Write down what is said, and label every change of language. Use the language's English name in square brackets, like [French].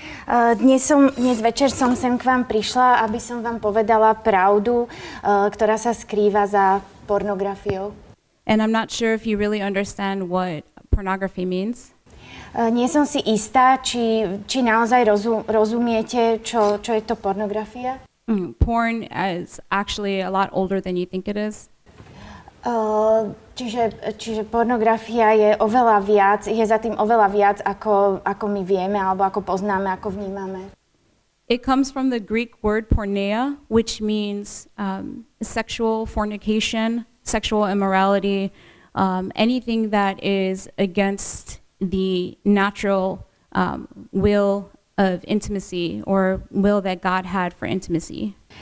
[Slovak] Dnes večer som sem k vám prišla, aby som vám povedala pravdu, ktorá sa skrýva za pornografiou. [English] And I'm not sure if you really understand what pornography means. [Slovak] Nie som si istá, či naozaj rozumiete, čo je to pornografia. [English] Porn is actually a lot older than you think it is. [Slovak] Čiže pornografia je za tým oveľa viac, ako my vieme, alebo ako poznáme, ako vnímame. [English] It comes from the Greek word porneia, which means sexual fornication, sexual immorality, anything that is against the natural will of intimacy or will that God had for intimacy.